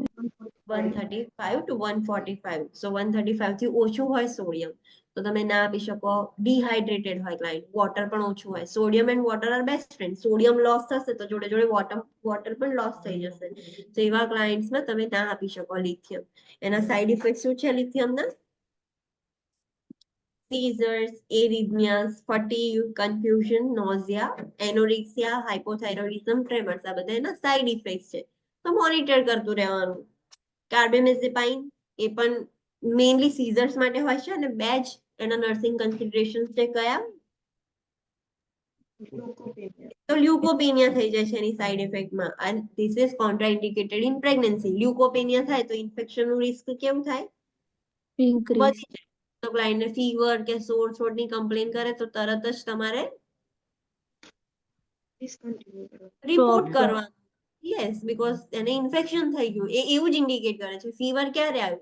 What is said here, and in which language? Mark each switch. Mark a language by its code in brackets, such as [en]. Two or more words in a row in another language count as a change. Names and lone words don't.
[en] 135 to 145. [gu] સો 135 થી ઓછું હોય સોડિયમ તો તમે ના આપી શકો. ડિહાઇડ્રેટેડ હોય ક્લાયન્ટ, વોટર પણ ઓછું હોય. [en] sodium and water are best friend. [gu] સોડિયમ લોસ થશે તો જોડે જોડે વોટર પણ લોસ થઈ જશે. તો એવા ક્લાયન્ટ્સમાં તમે ના આપી શકો લિથિયમ. એના [en] side effect [gu] શું છે લિથિયમના? [en] seizures, arrhythmias, fatigue, confusion, nausea, anorexia, hypothyroidism, tremors [gu] આ બધા એના [en] side effect છે. [gu] તો મોનિટર કરતું રહેવાનું. કાર્બેમેઝેપાઇન એ પણ [en] mainly seizures [gu] માટે હોય છે અને બે જ એના [en] nursing consideration [gu] છે કયા? [en] લ્યુકોપેનિયા. [gu] તો લ્યુકોપેનિયા થઈ જાય છે એની [en] side effectમાં and this is contraindicated in pregnancy. [gu] લ્યુકોપેનિયા થાય તો [en] infectionનું risk [gu] કેવું થાય? [en] Increase. [gu] વધી જાય. તો ક્લાયન્ટને ફીવર કે [en] sore throatની complain [gu] કરે તો તરત જ તમારે ડિસકન્ટિન્યુ કરો. [en] રિપોર્ટ Stop. [gu] કરવાનો. [en] yes, because [gu] એને ઇન્ફેક્શન થઈ ગયું. એ એવું જ ઇન્ડિકેટ કરે છે. ફીવર ક્યારે આવ્યું?